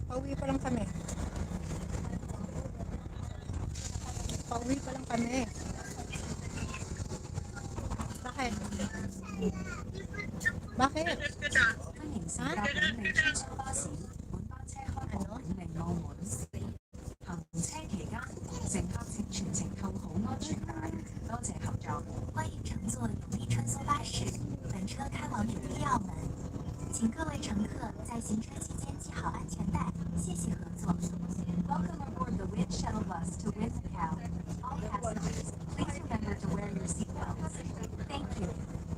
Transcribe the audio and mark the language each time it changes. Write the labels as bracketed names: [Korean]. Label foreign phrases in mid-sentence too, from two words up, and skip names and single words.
[Filipino] Pauwi pa lang kami. Pauwi pa lang kami. Bakit? Bakit? Ha? Ano? [Cantonese] 行車期間，乘客請全程扣好安全帶，多謝合作。歡迎乘坐永利穿梭巴士，本車開往永利澳門，請各位乘客在行車期間繫好安全帶，謝謝合作。 [English] Welcome aboard the Wind Shuttle Bus to Wind Macau. All passengers, please remember to wear your seatbelts. Thank you.